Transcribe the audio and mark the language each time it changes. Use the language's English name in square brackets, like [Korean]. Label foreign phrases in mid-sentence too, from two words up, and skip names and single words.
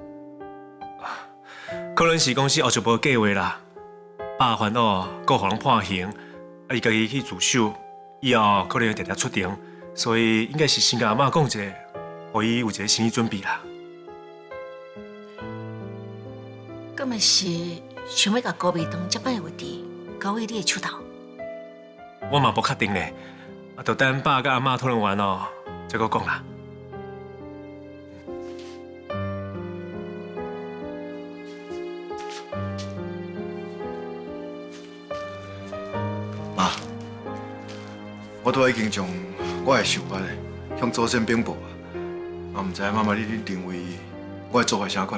[Min Nan Chinese] 可能是公司后续无计划啦，爸烦恼，搁互人判刑，伊家己去自首，以后可能会直直出庭，所以应该是先甲阿嬷讲一下，互伊有一个心理准备啦。敢咪是想要甲高美堂接班的位置交予你的手头？我嘛无确定呢，就等爸甲阿嬷讨论完哦，再搁讲啦。妈，我都已经将我的想法向祖先禀报啊，嘛唔知妈妈你认为我的做法啥款？